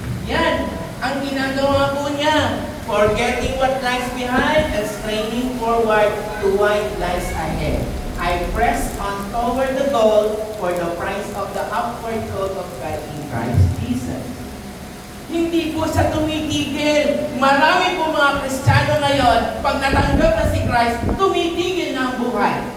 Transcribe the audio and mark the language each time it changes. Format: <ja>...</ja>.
<tl>Yan, ang ginagawa po niya.</tl> <en>Forgetting what lies behind and straining forward to what lies ahead. I press on toward the goal for the prize of the upward call of God in Christ Jesus.</en> <tl>Hindi po siya tumitigil. Marami po mga Kristiyano ngayon, pag natanggap na si Christ, tumitigil na ang buhay.</tl>